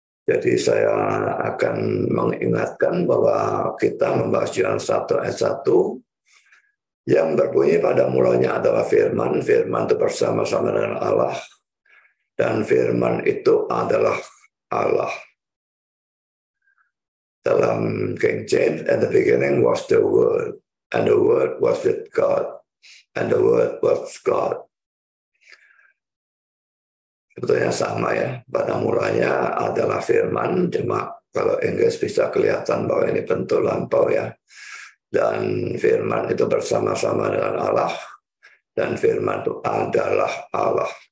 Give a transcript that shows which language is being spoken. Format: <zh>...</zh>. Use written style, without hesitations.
<id>Jadi saya akan mengingatkan bahwa kita membahas Yohanes 1 ayat 1 yang berbunyi pada mulanya adalah firman, firman itu bersama-sama dengan Allah, dan firman itu adalah Allah.</id> <en>Dalam King James, at the beginning was the Word, and the Word was with God, and the Word was God.</en> <id>Sebetulnya sama ya, pada mulanya adalah firman, cuma kalau Inggris bisa kelihatan bahwa ini bentuk lampau ya. Dan firman itu bersama-sama dengan Allah, dan firman itu adalah Allah.</id>